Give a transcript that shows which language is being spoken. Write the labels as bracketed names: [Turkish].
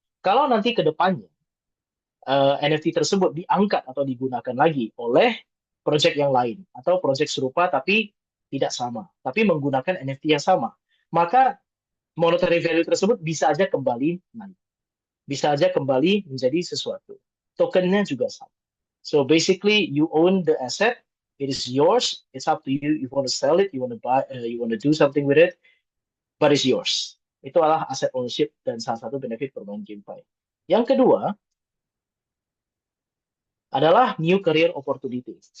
[Indonesian] Kalau nanti ke depannya NFT tersebut diangkat atau digunakan lagi oleh project yang lain atau project serupa tapi tidak sama, tapi menggunakan NFT yang sama, maka monetary value tersebut bisa aja kembali naik, bisa aja kembali menjadi sesuatu. Tokennya juga sama. [English] So basically, you own the asset, it is yours. It's up to you. You want to sell it, you want to buy, you want to do something with it, but it's yours. [Indonesian] Itu adalah asset ownership dan salah satu benefit bermain GameFi. Yang kedua adalah new career opportunity.